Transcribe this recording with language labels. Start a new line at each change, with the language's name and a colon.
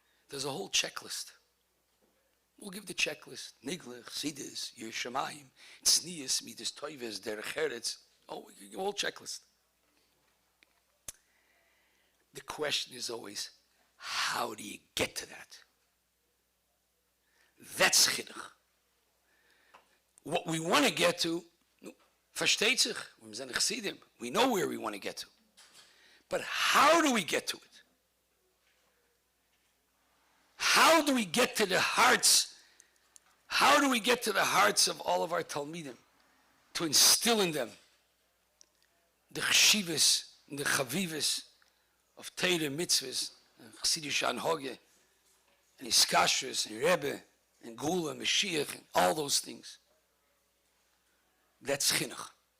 English: There's a whole checklist. We'll give the checklist. Nigler, Chassidus, Yer Shamayim, Tznius, Midas Toives, Derech Eretz. Oh, we give a whole checklist. The question is always, how do you get to that? That's chinuch. What we want to get to,
Yiddish: versteht sich, wir sind Chassidim.
English: We know where we want to get to. But how do we get to it? How do we get to the hearts? How do we get to the hearts of all of our Talmidim to instill in them the chshivas and the chavivas of Teire mitzvahs, and Chassidish Anhoge, and Iskashras, and Rebbe, and Gula, and Mashiach, and all those things? That's chinuch.